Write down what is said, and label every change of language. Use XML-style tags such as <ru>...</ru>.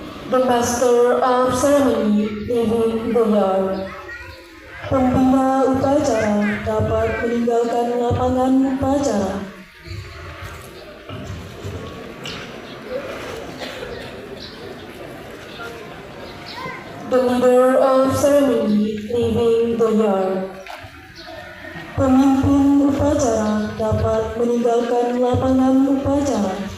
<en>The Master of Ceremony leaving the yard.</en> <id>Pembina upacara dapat meninggalkan lapangan upacara.</id> <en>The leader of ceremony leaving the yard.</en> <id>Pemimpin upacara dapat meninggalkan lapangan upacara.</id>